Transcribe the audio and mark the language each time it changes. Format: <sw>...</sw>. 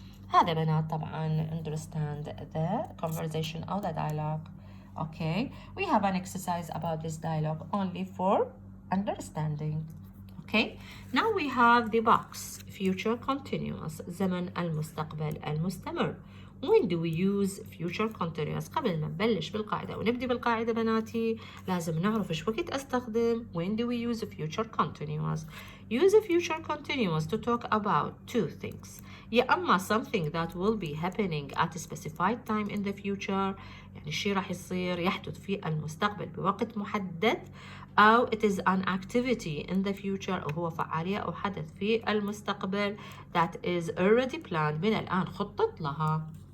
<ar>هذا بنات طبعا</ar> <en>understand the conversation or the dialogue. Okay, we have an exercise about this dialogue only for understanding. Okay, now we have the box future continuous</en> <ar>زمن المستقبل المستمر.</ar> <en>When do we use future continuous؟</en> <ar>قبل ما نبلش بالقاعدة ونبدي بالقاعدة بناتي لازم نعرف ايش وقت استخدم.</ar> <en>When do we use future continuous؟ Use future continuous to talk about two things.</en> <ar>يا أما</ar> <en>something that will be happening at a specified time in the future</en> <ar>يعني الشيء راح يصير يحدث في المستقبل بوقت محدد، أو</ar> <en>it is an activity in the future</en> <ar>أو هو فعالية أو حدث في المستقبل</ar> <en>that is already planned</en> <ar>من الآن خطط لها.</ar>